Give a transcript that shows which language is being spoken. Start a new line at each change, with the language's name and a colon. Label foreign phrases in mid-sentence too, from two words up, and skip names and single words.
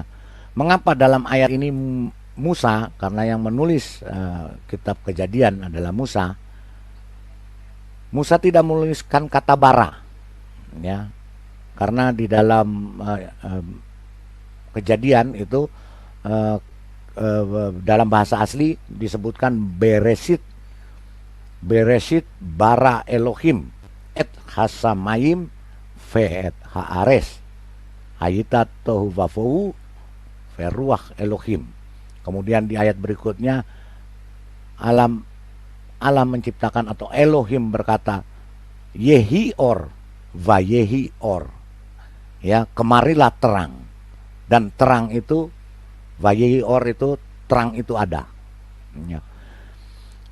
Indonesian: Mengapa dalam ayat ini Musa, karena yang menulis kitab Kejadian adalah Musa tidak menuliskan kata bara, ya, karena di dalam Kejadian itu dalam bahasa asli disebutkan
Hebrew: בראשית ברא אלהים את השמים ואת הארץ היתה תהו ובהו ורוח אלהים.
Indonesian: Kemudian di ayat berikutnya Allah menciptakan, atau Elohim berkata
Hebrew: יהי אור ויהי אור,
Indonesian: ya, kemarilah terang, dan terang itu
Hebrew: ויהי אור
Indonesian: itu terang itu ada, ya.